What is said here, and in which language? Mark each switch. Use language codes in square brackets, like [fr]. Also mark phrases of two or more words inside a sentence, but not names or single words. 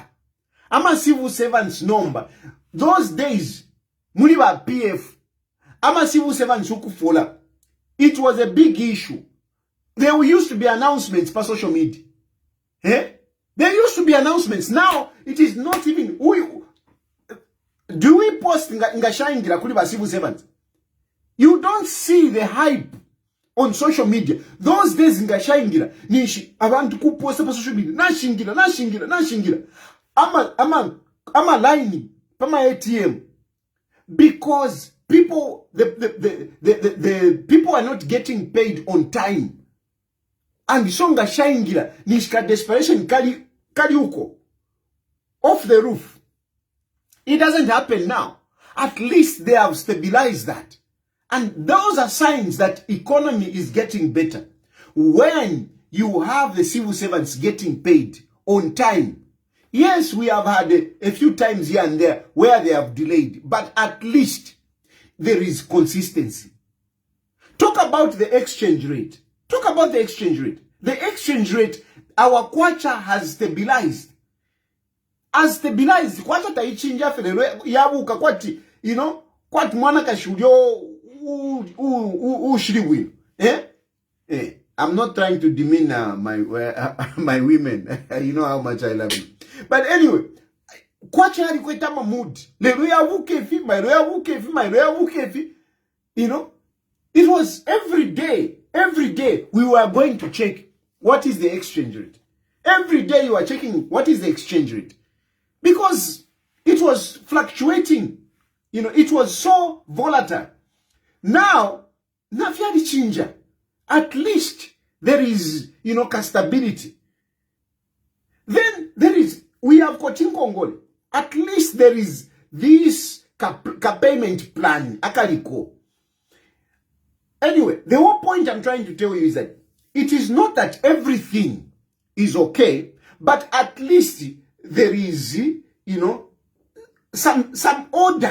[en] Ama civil servants number. Those days, muliba PF, ama civil servants ukufola. It was a big issue. There used to be announcements per social media. Eh? There used to be announcements. Now, it is not even... Do we post [bem] ngashaingira kuli ba [en] civil servants? You don't see the hype on social media. Those days [bem] ngashaingira nishi abantu kuposta pa [en] social media. [bem] Nashingira. Ama line pama ATM. [en] Because people the people are not getting paid on time. And so [bem] ngashaingira nishika desperation kali uko [en] off the roof. It doesn't happen now. At least they have stabilized that. And those are signs that economy is getting better. When you have the civil servants getting paid on time. Yes, we have had a few times here and there where they have delayed. But at least there is consistency. Talk about the exchange rate. Talk about the exchange rate. The exchange rate, our kwacha has stabilized. Has stabilized. [bem] Kwacha taichinja fedelo yabuka kwati, [en] you know, [bem] kwati mwana kashulyo ushiriwi. [en] I'm not trying to demean my women. You know how much I love you. But anyway, [bem] kwacha alikweta mood. Lelo yabuke fi, my yabuke fi. [en] You know, it was every day we were going to check what is the exchange rate. Every day you are checking what is the exchange rate. Because it was fluctuating. You know, it was so volatile. Now, [bem] nafiadi chinja. [en] At least there is, you know, stability. Then there is, we have Kotin Kongole. At least there is this payment plan. [bem] Akaliko. [en] Anyway, the whole point I'm trying to tell you is that it is not that everything is okay, but at least there is, you know, some order.